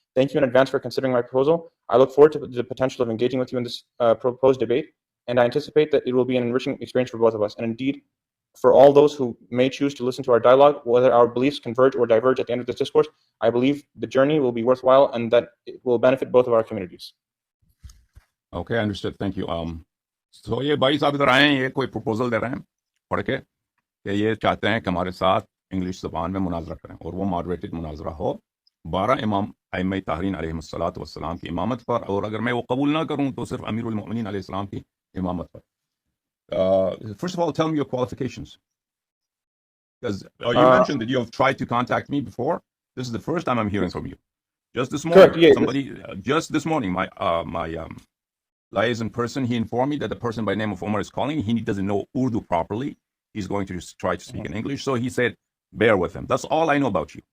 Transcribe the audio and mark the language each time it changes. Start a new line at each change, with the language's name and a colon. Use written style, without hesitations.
English: Thank you in advance for considering my proposal. I look forward to the potential of engaging with you in this proposed debate, and I anticipate that it will be an enriching experience for both of us, and indeed for all those who may choose to listen to our dialogue, whether our beliefs converge or diverge at the end of this discourse. I believe the journey will be worthwhile and that it will benefit both of our communities. Okay, understood. Thank you.
Hindi: So ये भाई साहब इधर आए हैं, ये कोई proposal दे रहे हैं पढ़ के कि ये चाहते हैं कि हमारे साथ इंग्लिश ज़बान में मुनाजरा करें और वो मॉडरेटेड मुनाजरा हो 12 इमाम अइम्मा ताहरीन अलैहिस्सलातु वस्सलाम की इमामत पर, और अगर मैं वो कबूल ना करूं तो सिर्फ अमीरुल मोमिनीन अलैहिस्सलाम की इमामत पर.
English: First of all, tell me your qualifications, because you mentioned that you have tried to contact me before. This is the first time I'm hearing from you. Just this morning, correct, yeah. somebody my liaison person, he informed me that the person by the name of Umar is calling. He doesn't know Urdu properly. He's going to try to speak in English. So he said, bear with him. That's all I know about you.